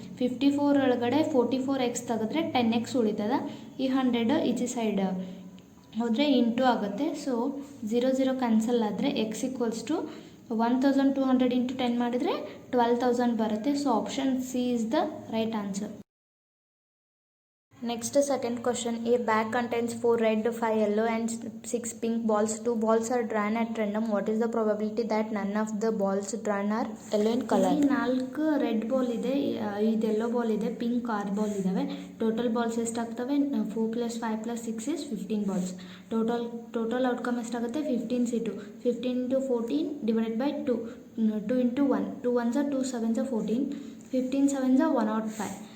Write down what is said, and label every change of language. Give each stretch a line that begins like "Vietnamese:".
Kannada: 54 ಒಳಗಡೆ 44x ತೆಗೆದ್ರೆ 10x ಉಳಿತದ. ಈ 100 ಈಚೆ ಸೈಡ್ ಹೋದರೆ ಇಂಟು ಆಗುತ್ತೆ. ಸೊ 0 ಕ್ಯಾನ್ಸಲ್ ಆದರೆ
English: x equals to 1200
Kannada: ಇಂಟು 10 ಮಾಡಿದರೆ 12,000 ಬರುತ್ತೆ.
English: So option c is the right answer. Next second question, a bag contains 4 red, 5 yellow and 6 pink balls. 2 balls are drawn at random. What is the probability that none of the balls drawn are yellow in color?
Kannada: 4 red ball ಇದೆ, ಇದು yellow ball ಇದೆ, pink 6 ball ಇದ್ದಾವೆ.
English: Total balls ಎಷ್ಟಾಗ್ತವೆ? 4 + 5 + 6 is 15 balls. Total outcome ಎಷ್ಟಾಗುತ್ತೆ? 15C2. 15 × 14 divided by 2. 2 × 1. 2 1s are 2 7s are 14. 15 7s are 105.